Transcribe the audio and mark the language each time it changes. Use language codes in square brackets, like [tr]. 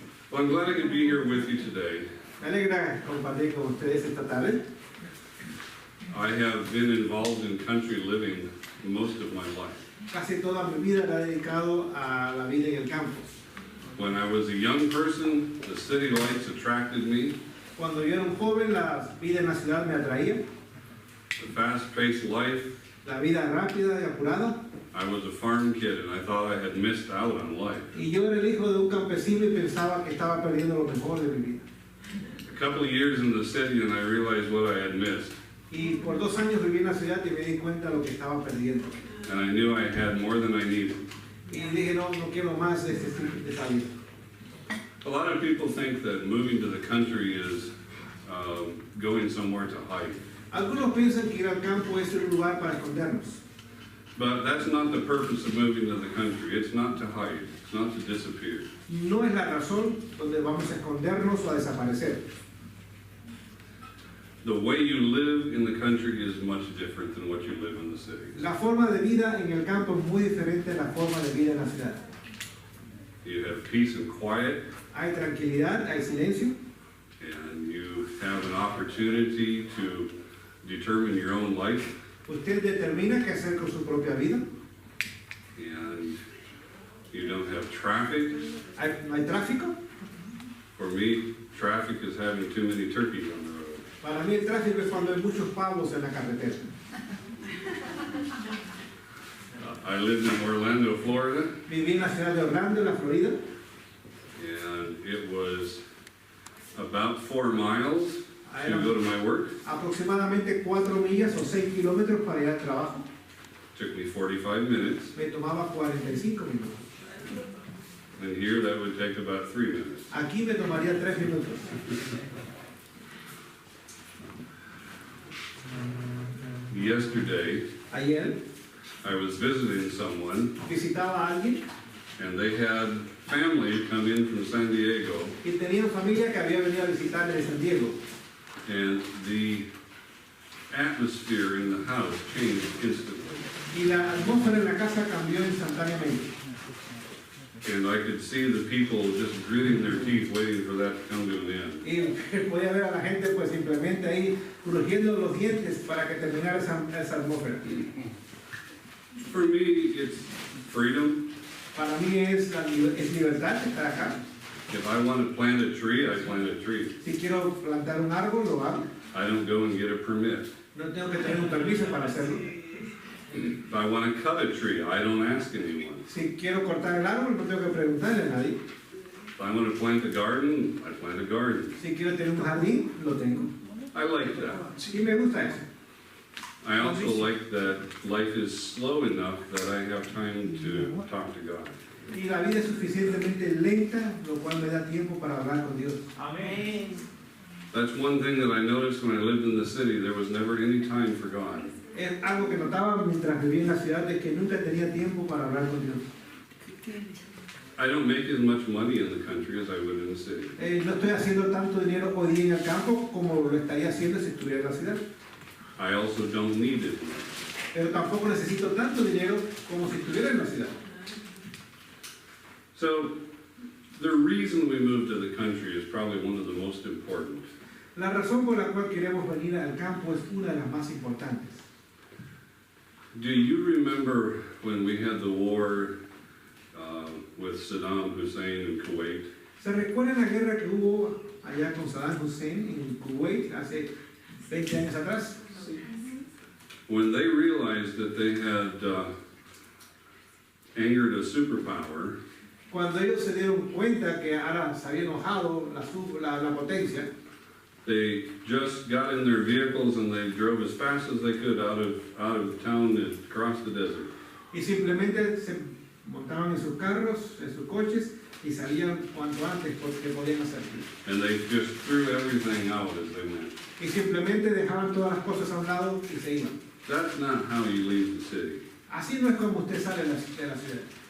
[en] Well, I'm glad I can be here with you today. [es] Me alegra compartir con ustedes esta tarde. [en] I have been involved in country living most of my life. [es] Casi toda mi vida la he dedicado a la vida en el campo. [en] When I was a young person, the city lights attracted me. [es] Cuando yo era un joven, la vida en la ciudad me atraía. [en] The fast-paced life. [es] La vida rápida y apurada. [en] I was a farm kid and I thought I had missed out on life. [es] Y yo era el hijo de un campesino y pensaba que estaba perdiendo lo mejor de mi vida. [en] A couple of years in the city and I realized what I had missed. [es] Y por 2 años viví en la ciudad y me di cuenta de lo que estaba perdiendo. [en] And I knew I had more than I needed. [es] Y dije, no quiero más de esa vida. [en] A lot of people think that moving to the country is going somewhere to hide. [es] Algunos piensan que ir al campo es un lugar para escondernos. [en] But that's not the purpose of moving to the country. It's not to hide. It's not to disappear. [es] No es la razón donde vamos a escondernos o a desaparecer. [en] The way you live in the country is much different than what you live in the city. [es] La forma de vida en el campo es muy diferente a la forma de vida en la ciudad. [en] You have peace and quiet. [es] Hay tranquilidad, hay silencio. [en] And you have an opportunity to determine your own life. [es] Usted determina qué hacer con su propia vida. [en] And you don't have traffic. [es] No hay tráfico. [en] For me, traffic is having too many turkeys on the road. [es] Para mí el tráfico es cuando hay muchos pavos en la carretera. [en] I lived in Orlando, Florida. [es] Viví en la ciudad de Orlando, en la Florida. [en] And it was about 4 miles to go to my work. [es] Aproximadamente 4 millas o 6 kilómetros para ir al trabajo. [en] Took me 45 minutes. [es] Me tomaba 45 minutos. [en] And here that would take about 3 minutes. [es] Aquí me tomaría 3 minutos. [en] Yesterday, [es] Ayer [en] I was visiting someone, [es] visitaba a alguien [en] and they had family come in from San Diego, [es] y tenía familia que había venido a visitarme de San Diego. [en] and the atmosphere in the house changed instantly. [es] Y la atmósfera en la casa cambió instantáneamente. [en] And I could see the people just gritting their teeth waiting for that to come to an end. [es] Y podía ver a la gente pues simplemente ahí crujiendo los dientes para que terminara esa atmósfera. [en] For me, it's freedom. [es] Para mí es libertad estar acá. [en] If I want to plant a tree, I plant a tree. [es] Si quiero plantar un árbol, lo hago. [en] I don't go and get a permit. [es] No tengo que tener un permiso para hacerlo. [en] If I want to cut a tree, I don't ask anyone. [es] Si quiero cortar el árbol, no tengo que preguntarle a nadie. [en] If I want to plant a garden, I plant a garden. [es] Si quiero tener un jardín, lo tengo. [en] I like that. [es] Y me gusta eso. [en] I also like that life is slow enough that I have time to talk to God. [es] Y la vida es suficientemente lenta, lo cual me da tiempo para hablar con Dios. Amén. [en] That's one thing that I noticed when I lived in the city. There was never any time for God. [es] Es algo que notaba mientras vivía en la ciudad, de que nunca tenía tiempo para hablar con Dios. [en] I don't make as much money in the country as I would in the city. [es] No estoy haciendo tanto dinero hoy día en el campo como lo estaría haciendo si estuviera en la ciudad. [en] I also don't need it. [es] Pero tampoco necesito tanto dinero como si estuviera en la ciudad. [en] So, the reason we moved to the country is probably one of the most important. [es] La razón por la cual queremos venir al campo es una de las más importantes. [en] Do you remember when we had the war with Saddam Hussein in Kuwait? [es] ¿Se recuerdan la guerra que hubo allá con Saddam Hussein en Kuwait hace 20 años atrás? [en] When they realized that they had angered a superpower, [es] Cuando ellos se dieron cuenta que ahora se había enojado la potencia, [en] they just got in their vehicles and they drove as fast as they could out of town and across the desert. [es] y simplemente se montaban en sus carros, en sus coches y salían cuanto antes porque podían hacerlo. [en] And they just threw everything out as they went. [es] Y simplemente dejaban todas las cosas a un lado y se iban. [en] That's not how you leave the city. [es] Así no es como usted sale de la ciudad.